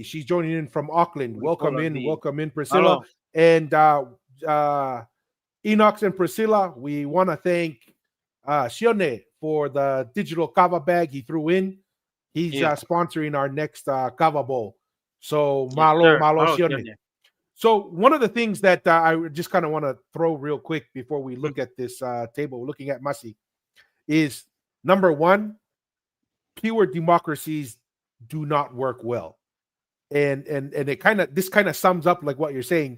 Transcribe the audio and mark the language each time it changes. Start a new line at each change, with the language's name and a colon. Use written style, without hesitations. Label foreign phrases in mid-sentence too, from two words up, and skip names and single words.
English: She's joining in from Auckland. Welcome in, Priscilla. Malo. And Enox and Priscilla, we want to thank Shione for the digital kava bag he threw in. He's Yeah. sponsoring our next kava bowl. So Yes, malo, sir. malo Malo, Shione. yeah. So one of the things that I just kind of want to throw real quick before we look at this table, looking at Masi, is number one, pure democracies do not work well. And it this kind of sums up like what you're saying.